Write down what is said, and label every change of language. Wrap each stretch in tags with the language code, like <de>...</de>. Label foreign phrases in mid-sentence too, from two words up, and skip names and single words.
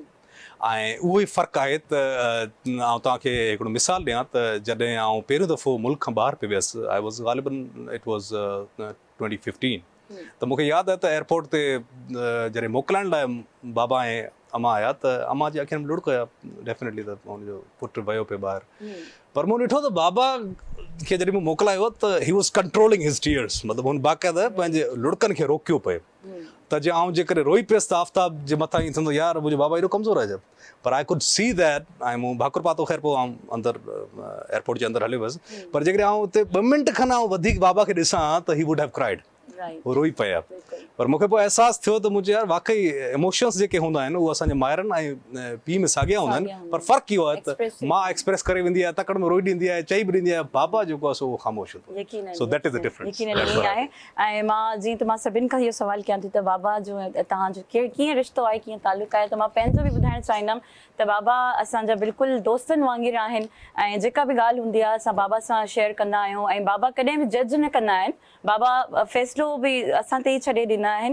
<sd>ऐं उहो ई फ़र्क़ु आहे त आउं तव्हांखे हिकिड़ो मिसाल ॾियां त जॾहिं आउं पहिरियों दफ़ो मुल्क खां ॿाहिरि पियो वियुसि,</sd> <en>I was</en> <sd>ग़ालिबन</sd> <en>it was</en> <sd>2015, त मूंखे यादि आहे त एयरपोर्ट ते जॾहिं मोकिलाइण लाइ बाबा ऐं अमा आया त अमा जी अखियुनि में लुड़क हुया डेफिनेटली, त हुनजो पुटु वियो पियो ॿाहिरि। पर मूं ॾिठो त बाबा खे जॾहिं मूं मोकिलायो त</sd> <en>he was controlling his tears,</en> <sd>मतिलबु हुन बाक़ाइदा पंहिंजे लुड़कनि खे रोकियो पिए। त जे आउं जेकॾहिं रोई पियुसि त आफ़ताब जे मथां ईअं थींदो, यार मुंहिंजो बाबा एॾो कमज़ोर आहे जब।</sd> <en>पर I could see that,</en> <sd>ऐं मूं भाकुर पातो, ख़ैर पोइ आउं अंदरि एयरपोर्ट जे अंदरि हलियो हुयुसि। पर जेकॾहिं आउं हुते 2 मिंट खनि आउं वधीक बाबा खे ॾिसां त</sd> <en>he would have cried,</en> <sd>उहो रोई पिया। पर मूंखे पोइ अहसासु थियो त मुंहिंजो यार वाक़ई इमोशन्स जेके हूंदा आहिनि उहे असांजे माइरनि ऐं पीउ में साॻिया हूंदा आहिनि। पर फ़र्क़ु इहो आहे त माउ एक्सप्रेस करे वेंदी आहे, तकड़ में रोई ॾींदी आहे, चई बि ॾींदी आहे, बाबा जेको आहे उहो ख़ामोश हूंदो।</sd> <en>So that is the difference.</en> <sd>ऐं मां जीअं त मां सभिनि खां इहो सवालु कयां थी त बाबा जो तव्हांजो कीअं रिश्तो आहे, कीअं तालुक़ु आहे, त मां पंहिंजो बि ॿुधाइणु चाहींदमि त बाबा असांजा बिल्कुलु दोस्तनि वांगुरु आहिनि ऐं जेका बि ॻाल्हि हूंदी आहे असां बाबा सां शेयर कंदा आहियूं। ऐं बाबा कॾहिं बि जज न कंदा आहिनि, बाबा फ़ैसिलो बि असां ते ई छॾे ॾींदा आहिनि।</sd>